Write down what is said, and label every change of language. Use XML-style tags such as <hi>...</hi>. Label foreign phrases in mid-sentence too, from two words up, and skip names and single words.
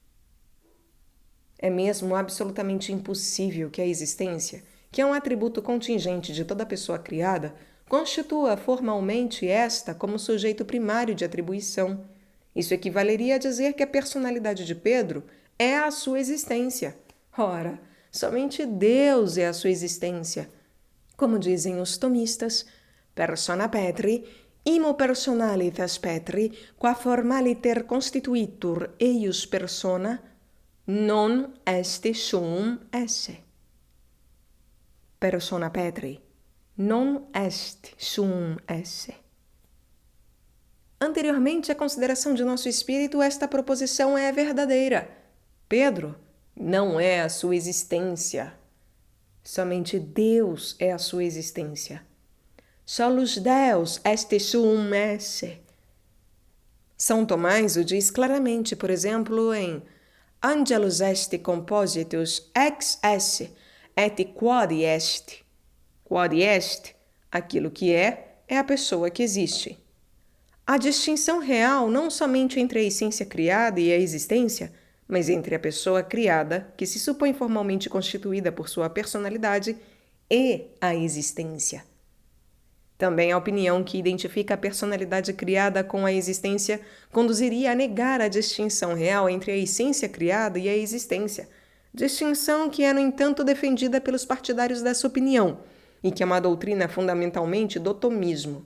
<pt>É mesmo absolutamente impossível que a existência, que é um atributo contingente de toda pessoa criada, constitua formalmente esta como sujeito primário de atribuição. Isso equivaleria a dizer que a personalidade de Pedro é a sua existência. Ora, somente Deus é a sua existência. Como dizem os tomistas,</pt> <la>persona Petri, imo personalitas Petri, qua formaliter constituitur eius persona, non est suum esse. Persona Petri, non est suum esse.</la> <pt>Anteriormente à consideração de nosso espírito, esta proposição é verdadeira. Pedro não é a sua existência. Somente Deus é a sua existência.</pt> <la>Solus Deus est suum esse.</la> <pt>São Tomás o diz claramente, por exemplo,</pt> <la>em Angelus est compositus ex esse et quod est. Quod est,</la> <pt>aquilo que é a pessoa que existe. A distinção real não somente entre a essência criada e a existência, mas entre a pessoa criada, que se supõe formalmente constituída por sua personalidade, e a existência. Também a opinião que identifica a personalidade criada com a existência conduziria a negar a distinção real entre a essência criada e a existência, distinção que é, no entanto, defendida pelos partidários dessa opinião e que é uma doutrina fundamentalmente do tomismo.</pt>